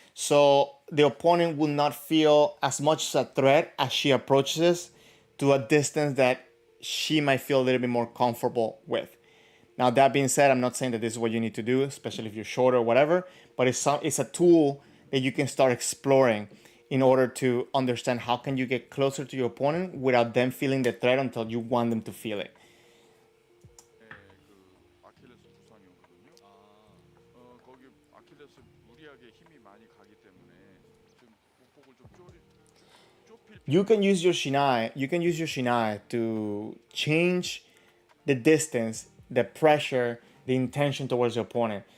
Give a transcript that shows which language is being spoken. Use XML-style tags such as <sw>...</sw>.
<en>So the opponent will not feel as much as a threat as she approaches to a distance that she might feel a little bit more comfortable with. Now, that being said, I'm not saying that this is what you need to do, especially if you're short or whatever, but it's a tool that you can start exploring in order to understand how can you get closer to your opponent without them feeling the threat until you want them to feel it.</en> <ko>그 아킬레스 부상이 오거든요. 거기 아킬레스 무리하게 힘이 많이 가기 때문에 좀 보폭을 좀 좁힐</ko> <en>You can use your shinai to change the distance, the pressure, the intention towards your opponent.</en>